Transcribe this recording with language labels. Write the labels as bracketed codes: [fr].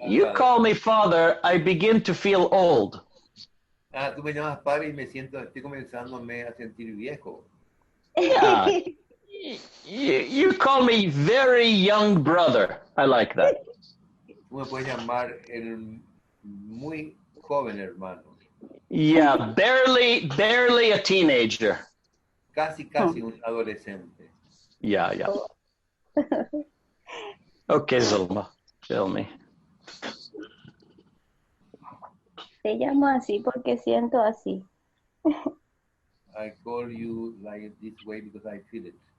[en] You call me father, I begin to feel old. [es] Tú me llamas padre y estoy comenzándome a sentir viejo. [en] Yeah. You call me very young brother. I like that. [es] Tú me puedes llamar el muy joven hermano. [en] Yeah, barely a teenager. [es] Casi un adolescente. [en] Yeah. Okay, Zulma, tell me. [es] Te llamo así porque siento así. [en] I call you like this way because I feel it.